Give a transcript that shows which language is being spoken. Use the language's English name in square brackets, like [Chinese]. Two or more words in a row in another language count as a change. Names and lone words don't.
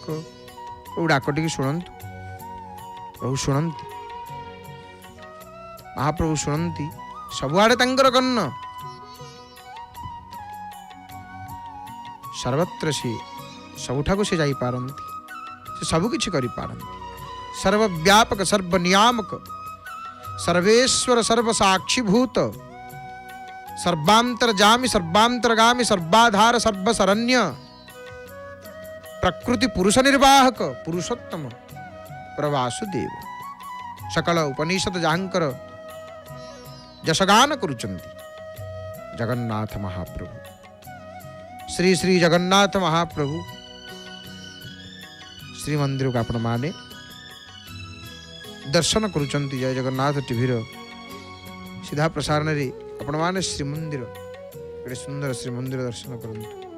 [Odia] ଡାକ ଟି ଶୁଣୁ, ପ୍ରଭୁ ଶୁଣନ୍ତି, ମହାପ୍ରଭୁ ଶୁଣନ୍ତି, ସବୁଆଡ଼େ ତାଙ୍କର କାନ, ସର୍ବତ୍ର ସେ ସବୁଠାକୁ ସେ ଯାଇ ପାରନ୍ତି, ସେ ସବୁ କିଛି କରି ପାରନ୍ତି। ସର୍ବବ୍ୟାପକ ସର୍ବନିୟାମକ ସର୍ବେଶ୍ୱର ସର୍ବସାକ୍ଷୀଭୂତ ସର୍ବାନ୍ତରଯାମୀ ସର୍ବାନ୍ତରଗାମୀ ସର୍ବାଧାର ସର୍ବଶରଣ୍ୟ ପ୍ରକୃତି ପୁରୁଷ ନିର୍ବାହକ ପୁରୁଷୋତ୍ତମ ପ୍ରବାସୁଦେବ। ସକଳ ଉପନିଷଦ ଯାଙ୍କର ଯଶଗାନ କରୁଛନ୍ତି ଜଗନ୍ନାଥ ମହାପ୍ରଭୁ। ଶ୍ରୀ ଶ୍ରୀ ଜଗନ୍ନାଥ ମହାପ୍ରଭୁ ଶ୍ରୀ ମନ୍ଦିର କୁ ଆପଣ ମାନେ ଦର୍ଶନ କରୁଛନ୍ତି। ଜୟ ଜଗନ୍ନାଥ ଟିଭିର ସିଧା ପ୍ରସାରଣ ରେ ଆପଣ ମାନେ ଶ୍ରୀ ମନ୍ଦିର, ଏଡ଼େ ସୁନ୍ଦର ଶ୍ରୀ ମନ୍ଦିର ଦର୍ଶନ କରନ୍ତୁ।